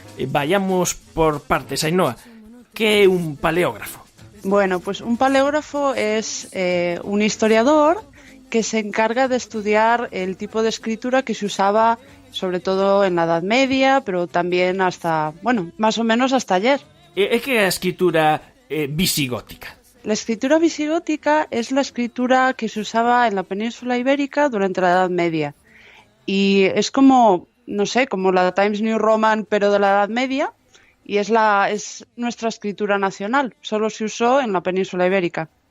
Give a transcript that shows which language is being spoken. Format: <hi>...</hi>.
<es>Vayamos por partes, Ainhoa.</es> <gl>Que é un paleógrafo?</gl> <es>Bueno, pues un paleógrafo es un historiador que se encarga de estudiar el tipo de escritura que se usaba sobre todo en la Edad Media, pero también hasta, más o menos hasta ayer.</es> <gl>É que é a escritura visigótica?</gl> <es>La escritura visigótica es la escritura que se usaba en la península ibérica durante la Edad Media. Y es como, no sé, como la Times New Roman, pero de la Edad Media, y es nuestra escritura nacional. Solo se usó en la península ibérica.</es>